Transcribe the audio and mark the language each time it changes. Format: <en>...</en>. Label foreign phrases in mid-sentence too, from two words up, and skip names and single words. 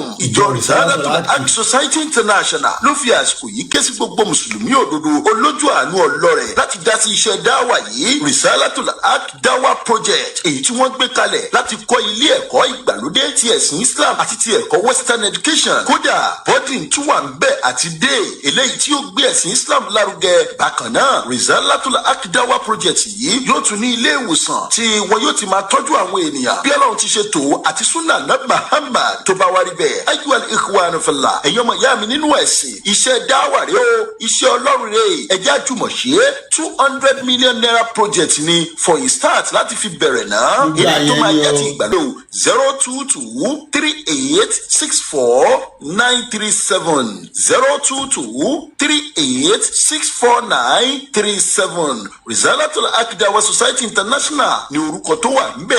<yo>ìjọ Risalatul Haq Society International ló fi àsìkò yìí ké sí gbogbo mùsùlùmí òdodo olójú àánú ọlọ́rẹ̀ láti dá sí iṣẹ́ dáwà yìí Risalatul Haq Dawa Project, èyí tí wọ́n gbé kalẹ̀ láti kọ́ ilé ẹ̀kọ́ ìgbàlódé ti ẹ̀sìn Islam àti ti ẹ̀kọ́</yo> <en>Western Education.</en> <yo>Kódà boarding tún wà ń bẹ̀ àti day eléyìí tí ó gbé ẹ̀sìn Islam lárugẹ. Bákan náà Risalatul Haq Dawa Project yìí yóò tún ní ilé ìwòsàn tí wọn yóò ti máa tọ́jú àwọn ènìyàn bí Ọlọ́run ti ṣe tó àti súnà náà Muhammad tó bá wá rí bẹ́ẹ̀.</yo> <ar>أيها الإخوان في الله,</ar> <yo>ẹ̀yin ọmọ ìyá mi nínú ẹ̀sìn, iṣẹ́ dáwà rẹ o, iṣẹ́ Ọlọ́run rẹ, ẹ̀jẹ̀ àjùmọ̀ṣe 200</yo> <en>million naira project</en> <yo>ni</yo> <en>for a start</en> <yo>láti fi bẹ̀rẹ̀ náà. ilé tó máa jẹ́ ti ìgbàlódé 02238649937 02238649937 Risalatul Haq Dawa Society International ní orúkọ tó wà níbẹ̀.</yo>